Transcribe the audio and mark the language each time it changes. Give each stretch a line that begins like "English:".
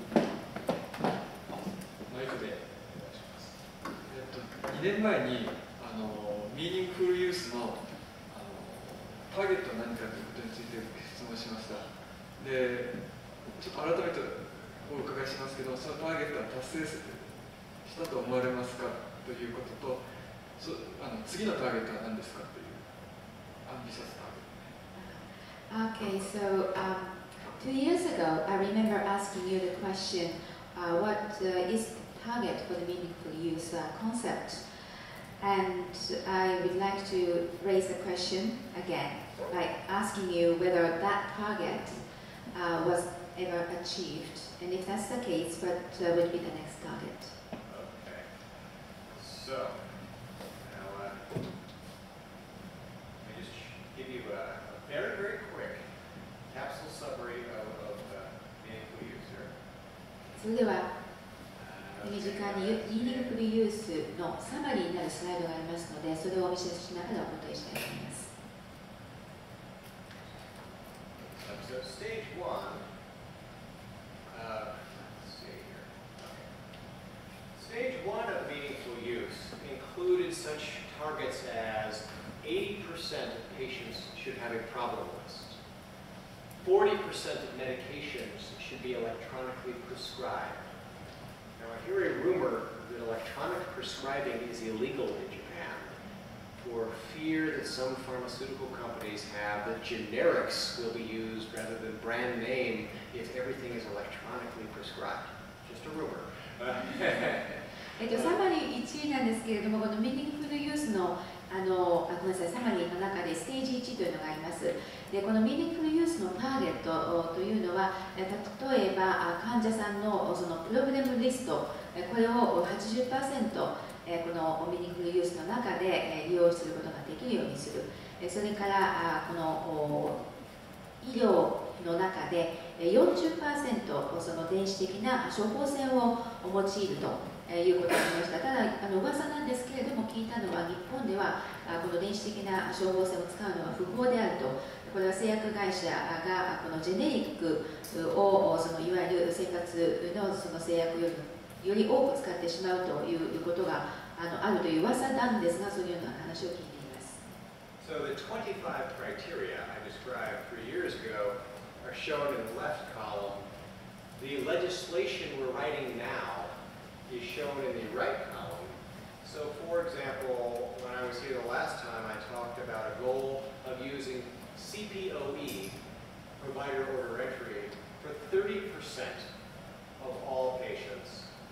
Japanese: マイクで2年前にミーニングフルユースのターゲットは何かということについて質問しました。で、ちょっと改めてお伺いしますけど、そのターゲットは達成したと思われますかということと、次のターゲットは何ですかというアンビシャスターゲット。
English: Okay, so 2 years ago, I remember asking you the question, what is the target for the meaningful use concept? And I would like to raise the question again by asking you whether that target was ever achieved. And if that's the case, what would be the next target? Okay. So, now let me just give you a very, very quick capsule summary of meaningful use here.
Japanese: それでは手短にミーニングフルユースのサマリーになるスライドがありますので、それをお見せしながらお答えしたいと思います。
English: So stage one, let's see here. Okay. Stage one of meaningful use included such targets as 80% of patients should have a problem list. 40% of medications should be electronically prescribed. Now, I hear a rumor that electronic prescribing is illegal in Japan for fear that some pharmaceutical companies have that generics will be used rather than brand name if everything is electronically prescribed. Just a rumor.
Japanese: サマリー1なんですけれども、このミーニングフルユースのごめんなさい、サマリーの中でステージ1というのがあります。で、このミーニングフルユースのターゲットというのは、例えば患者さんのそのプログラムリスト、これを 80%、このミーニングフルユースの中で利用することができるようにする。それからこの医療の中で 40% その電子的な処方箋を用いるということがありました。ただ噂なんですけれども、聞いたのは日本ではこの電子的な処方箋を使うのは不法であると。これは製薬会社がこのジェネリックをそのいわゆる生活のその製薬より多く使ってしまうということがあるという噂なんですが、そういうような話を聞いています。
English: So the 25 criteria I described 3 years ago are shown in the left column. The legislation we're writing now is shown in the right column. So for example, when I was here the last time, I talked about a goal of using CPOE, provider order entry, for 30% of all patients.